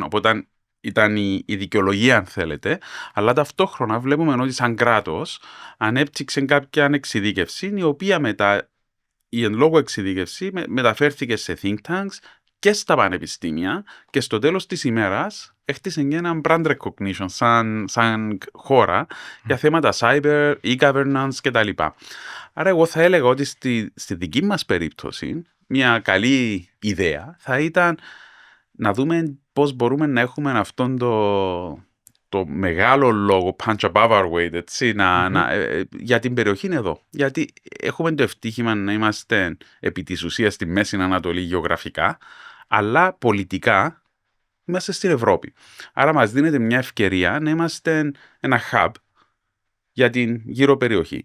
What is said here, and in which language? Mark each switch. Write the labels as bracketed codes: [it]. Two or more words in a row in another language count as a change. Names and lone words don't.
[el] Οπότε ήταν η δικαιολογία, αν θέλετε, αλλά ταυτόχρονα βλέπουμε ότι σαν κράτος ανέπτυξε κάποια εξειδίκευση, η οποία μετά η εν λόγω εξειδίκευση μεταφέρθηκε σε [en] think tanks [el] και στα πανεπιστήμια και στο τέλος της ημέρας έχτισε και ένα [en] brand recognition [el] σαν χώρα για θέματα [en] cyber, e-governance [el] κτλ. Άρα εγώ θα έλεγα ότι στη δική μας περίπτωση μια καλή ιδέα θα ήταν να δούμε πώς μπορούμε να έχουμε αυτόν το μεγάλο λόγο [en] punch above our weight, [el] έτσι, για την περιοχή εδώ. Γιατί έχουμε το ευτύχημα να είμαστε επί της ουσίας στη Μέση Ανατολή γεωγραφικά, αλλά πολιτικά είμαστε στην Ευρώπη. Άρα μας δίνεται μια ευκαιρία να είμαστε ένα hub για την γύρω περιοχή.